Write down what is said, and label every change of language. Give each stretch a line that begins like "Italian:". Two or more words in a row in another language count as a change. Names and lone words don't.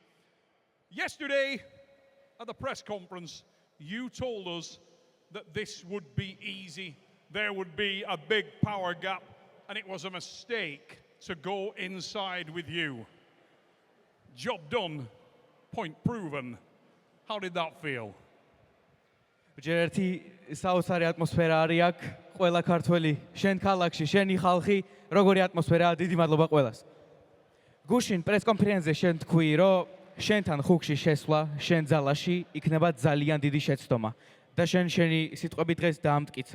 English: Yesterday, at the press conference, you told us that this would be easy. There would be a big power gap, and it was a mistake to go inside with you. Job done, point proven. How did that feel?
Georgian: ჯერ ერთი საოცარი ატმოსფერა არის აქ, ყველა ქართველი, შენ ქალაქში, შენი ხალხი, როგორი ატმოსფერაა, დიდი მადლობა ყველას. გუშინ პრეს კონფერენცზე შენ თქვი, რომ შენთან ხუქში შესვლა, შენ ძალაში იქნება ძალიან დიდი შეცდომა და შენი სიტყვები დღეს დაამტკიცე.